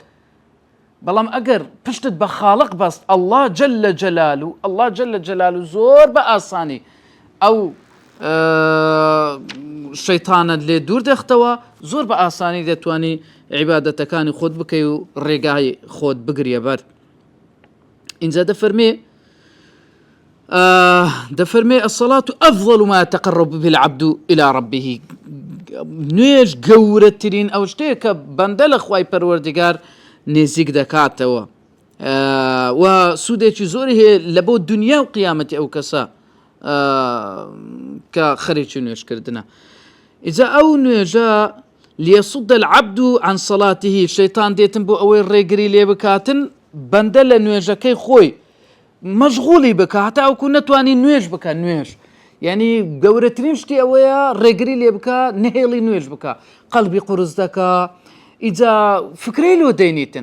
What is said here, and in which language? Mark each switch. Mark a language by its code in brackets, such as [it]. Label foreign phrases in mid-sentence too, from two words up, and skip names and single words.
[ckb] بەڵام ئەگەر پشتت بە خاڵق بەست الله جل جلاله زۆر بە ئاسانی ئەو شەیتانت لێ دوور دەختەوە، زۆر بە ئاسانی دەتوانی عیبادەتەکانی خۆت بکەی و ڕێگای خۆت بگریە بەر. اینجا دەفەرمێ [ar] الصلاة أفضل ما يتقرب به العبد إلى ربه. [ckb] نوێژ گەورەترین ئەو شتەیە کە بەندە لە خوای پەروەردگار نێزیک دەکاتەوە و سوودێکی زۆری هەیە لە بۆ دنیا و قیامەتی ئەو کەسە کە خەریکی نوێژکردنە. ئیجا ئەو نوێژە [ar] ليصد العبد عن صلاته. [ckb] شەیتان دێتن بۆ ئەوەی ڕێگری لێ بکاتن بەندە لە نوێژەکەی خۆی مەشغوڵی بکە هەتا ئەوکو نەتوانی نوێژ بکە. نوێژ یعنی گەورەترین شتی ئەوەیە ڕێگری لێ بکە نهێڵی نوێژ بکە، قەڵبی قورس دەکە، ئیجا فکرەی لۆ دەینیتن.